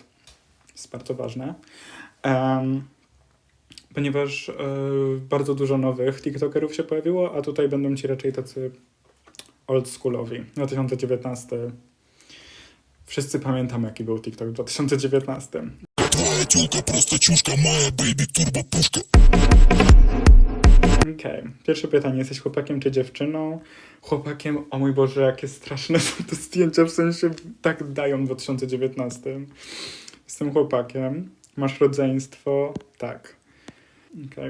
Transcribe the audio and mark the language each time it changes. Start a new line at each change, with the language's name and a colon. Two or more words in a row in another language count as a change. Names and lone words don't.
Polish: Jest bardzo ważne. Ponieważ bardzo dużo nowych TikTokerów się pojawiło, a tutaj będą ci raczej tacy oldschoolowi. 2019. Wszyscy pamiętamy, jaki był TikTok w 2019.
Russian: Твоя тёлка просто чушка, моя бэйби турбо пушка.
Polish: Okej. Pierwsze pytanie. Jesteś chłopakiem czy dziewczyną? Chłopakiem, o mój Boże, jakie straszne są te zdjęcia, w sensie tak dają w 2019. Jestem chłopakiem. Masz rodzeństwo? Tak. Okej.